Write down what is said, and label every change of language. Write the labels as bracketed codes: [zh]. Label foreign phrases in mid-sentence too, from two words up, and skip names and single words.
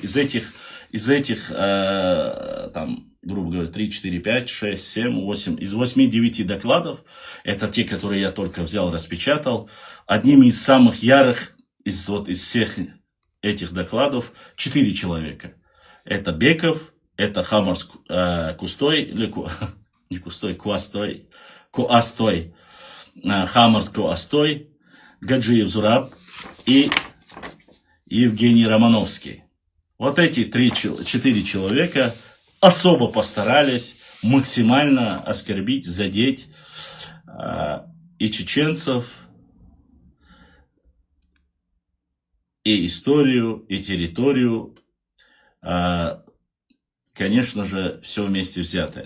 [ru] Из этих там, грубо говоря, 3, 4, 5, 6, 7, 8, из 8-9 докладов, это те, которые я только взял, распечатал, одними из самых ярых из всех этих докладов 4 человека. Это Беков, это Хамарс Кустой, или не Кустой, Куастой, Хамарс Куастой, Гаджиев Зураб и Евгений Романовский. Вот эти 4 человека особо постарались максимально оскорбить, задеть и чеченцев, и историю, и территорию, конечно же, все вместе взятое.